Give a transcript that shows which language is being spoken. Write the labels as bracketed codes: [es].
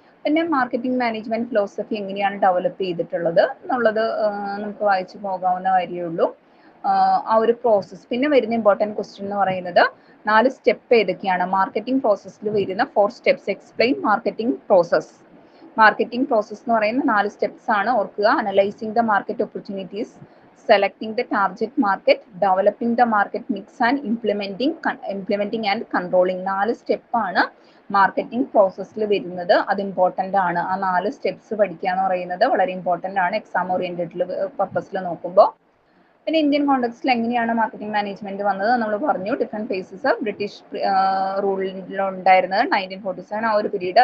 [ml] പിന്നെ marketing management philosophy എങ്ങനെയാണ് develop ചെയ്തിട്ടുള്ളത് എന്നുള്ളത് നമുക്ക് വായിച്ചു പോകാവുന്ന കാര്യമേ ഉള്ളൂ. ആ ഒരു പ്രോസസ്സ്. പിന്നെ വരുന്ന ഇമ്പോർട്ടൻറ്റ് ക്വസ്റ്റ്യൻ എന്ന് പറയുന്നത് 4 സ്റ്റെപ്പ് ഏതൊക്കെയാണ്? മാർക്കറ്റിംഗ് പ്രോസസ്സിൽ വരുന്ന 4 steps. [en] Explain marketing process. [ml] Marketing process എന്ന് പറയുന്ന 4 സ്റ്റെപ്സ് ആണ്, ഓർക്കുക. [en] Analysing the market opportunities, selecting the target market, developing the market mix and implementing and controlling. [ml] 4 step ആണ് മാർക്കറ്റിംഗ് പ്രോസസ്സിൽ വരുന്നത്. അത് ഇമ്പോർട്ടൻ്റ് ആണ്. ആ 4 സ്റ്റെപ്സ് പഠിക്കുക എന്ന് പറയുന്നത് വളരെ ഇമ്പോർട്ടൻ്റ് ആണ് എക്സാം ഓറിയന്റഡ് പർപ്പസിൽ നോക്കുമ്പോൾ. പിന്നെ ഇന്ത്യൻ കോണ്ടെക്സ്റ്റിൽ എങ്ങനെയാണ് മാർക്കറ്റിംഗ് മാനേജ്മെന്റ് വന്നത് നമ്മൾ പറഞ്ഞു. ഡിഫറെന്റ് ഫേസസ് ബ്രിട്ടീഷ് റൂളിലുണ്ടായിരുന്നത് 1947 ആ ഒരു പീരീഡ്.